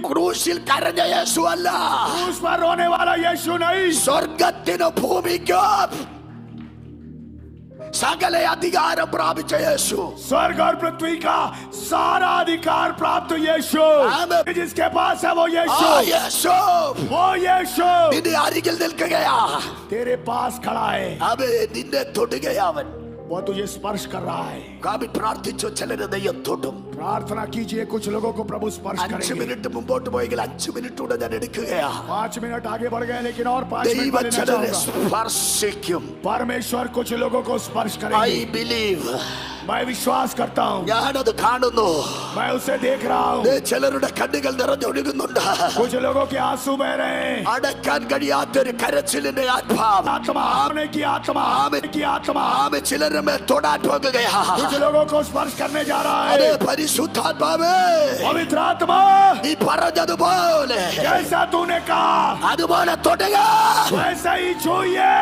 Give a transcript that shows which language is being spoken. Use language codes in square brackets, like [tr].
[ml] ക്രൂശിൽ കരഞ്ഞ യേശു അല്ല, [hi] उस पर रोने वाला यीशु नहीं. [ml] സ്വർഗത്തിനും ഭൂമിക്കും സകല അധികാരം പ്രാപിച്ച യേശു. [hi] स्वर्ग और पृथ्वी का सारा अधिकार प्राप्त यीशु, आमीन. जिसके पास है वो [ml] ആ [hi] यीशु. [ml] യേശു [hi] वो यीशु [ml] നിന്റെ അരികിൽ നിൽക്കുകയാ. [hi] तेरे पास खड़ा है. [ml] അവൻ നിന്നെ തൊടുകയാ. അവൻ [hi] वो तुझे स्पर्श कर रहा है. [ml] കാവി പ്രാർത്ഥിച്ചു. ചിലരെ ദൈവം തൊടും. [hi] प्रार्थना कीजिए, कुछ लोगों को प्रभु स्पर्श [ml] 5 [hi] करेंगे. [ml] മിനിറ്റ് മുമ്പോട്ട് പോയെങ്കിൽ 5 മിനിറ്റ് കൂടെ ഞാൻ എടുക്കുകയാ. [hi] 5 मिनट आगे बढ़ गए, लेकिन और 5 मिनट [ml] ദൈവം [hi] लेना [ml] ചിലരെ [hi] चाहूंगा. [ml] സ്പർശിക്കും. [hi] परमेश्वर कुछ लोगों को स्पर्श [en] I [hi] करेंगे. [en] Believe. [hi] मैं विश्वास करता हूँ. [ml] ഞാനത് കാണുന്നു. [hi] मैं उसे देख रहा हूँ. [ml] ചിലരുടെ കണ്ണുകൾ നിറഞ്ഞൊഴുകുന്നുണ്ട്. [hi] कुछ लोगों के आंसू बह रहे हैं. [ml] അടക്കാൻ കഴിയാത്തൊരു കരച്ചിലിന്റെ ആത്മാവ്. [hi] आत्मा, आने की आत्मा, आने की आत्मा [ml] ആമേ ചിലരുടെ മേൽ തൊടാൻ പോകുകയാ. [hi] कुछ लोगों को स्पर्श करने जा रहा [ml] അതേ [hi] है. [ml] പരിശുദ്ധാത്മാവേ, [hi] पवित्र आत्मा, [ml] നീ പറഞ്ഞതുപോലെ [hi] जैसा तूने कहा [ml] അതുപോലെ തൊടുക. [hi] वैसा ही छूइए.